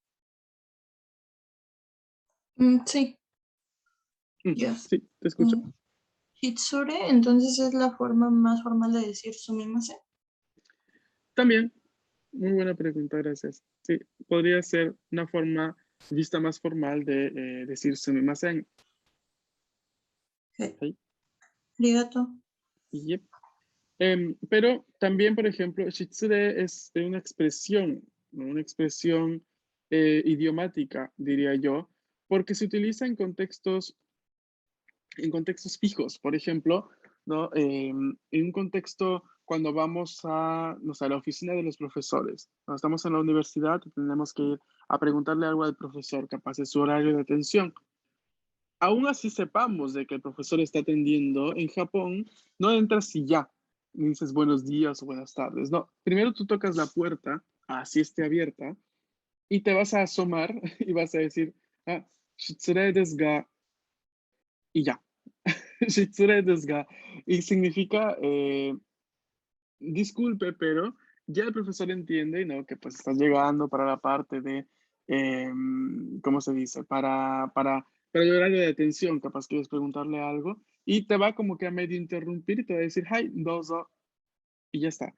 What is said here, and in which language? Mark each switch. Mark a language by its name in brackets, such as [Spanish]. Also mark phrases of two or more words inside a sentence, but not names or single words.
[Spanish] Sí, ya. Sí, te escucho. Hitsure, entonces es la forma más formal de decir sumimasen. También, muy buena pregunta, gracias. Sí, podría ser una forma vista más formal de decir sumimasen. Ok. ¿Ok? Arigato. Yep. Pero también, por ejemplo, shitsure es una expresión, ¿no? Una expresión idiomática, diría yo, porque se utiliza en contextos fijos. Por ejemplo, ¿no? En un contexto cuando vamos no sé, a la oficina de los profesores. Cuando estamos en la universidad, tenemos que ir a preguntarle algo al profesor, capaz de su horario de atención. Aún así sepamos de que el profesor está atendiendo, en Japón no entras y ya, y dices buenos días o buenas tardes. No, primero tú tocas la puerta, así esté abierta, y te vas a asomar y vas a decir, [Japanese] 失礼ですが, [Spanish] y ya. [Japanese] 失礼ですが. [Spanish] Y significa, disculpe, pero ya el profesor entiende, ¿no? Que pues estás llegando para la parte de, ¿cómo se dice? Para el horario de atención, capaz quieres preguntarle algo y te va como que a medio interrumpir y te va a decir, [Japanese] はい、どうぞ, [Spanish] y ya está.